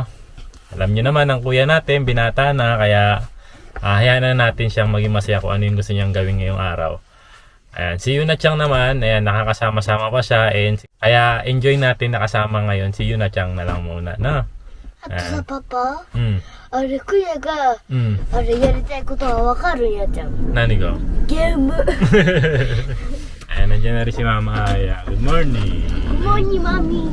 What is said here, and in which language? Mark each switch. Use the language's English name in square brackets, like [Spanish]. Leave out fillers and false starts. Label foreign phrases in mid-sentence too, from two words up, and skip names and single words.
[Filipino] Alam niyo naman ang kuya natin, binata na, kaya hayaan na natin siyang maging masaya kung ano yung gusto niyang gawin ngayong araw. Ayan, si Yuna-chan naman, ayan, nakakasama-sama pa siya, and kaya enjoy natin nakasama ngayon si Yuna-chan na lang muna, no? Sa papa, [Japanese] うん。あれクヤが、うん。あれやりたいことはわかるんやじゃん。何がゲーム。 [Filipino] Ayan, nandiyan na rin si Mama Aya. [English] Good morning. Good morning, Mommy.